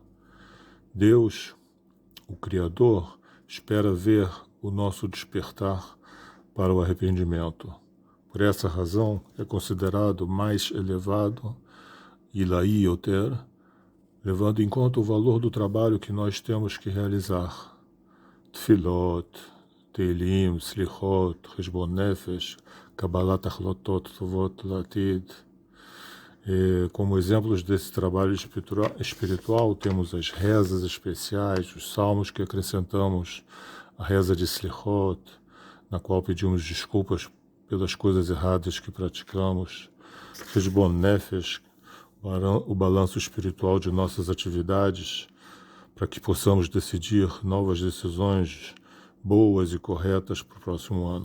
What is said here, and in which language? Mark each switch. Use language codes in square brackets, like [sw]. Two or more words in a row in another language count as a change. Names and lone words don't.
[pt] Deus, o Criador, espera ver o nosso despertar para o arrependimento. Por essa razão, é considerado mais elevado, [he] עילוי יותר, [pt] levando em conta o valor do trabalho que nós temos que realizar. [he] תפילות, תהילים, סליחות, חשבון נפש, קבלת החלטות טובות לעתיד. [pt] Como exemplos desse trabalho espiritual, temos as rezas especiais, os salmos que acrescentamos, a reza de Slichot, na qual pedimos desculpas pelas coisas erradas que praticamos, [he] חשבון נפש, [pt] o balanço espiritual de nossas atividades, para que possamos decidir novas decisões boas e corretas para o próximo ano.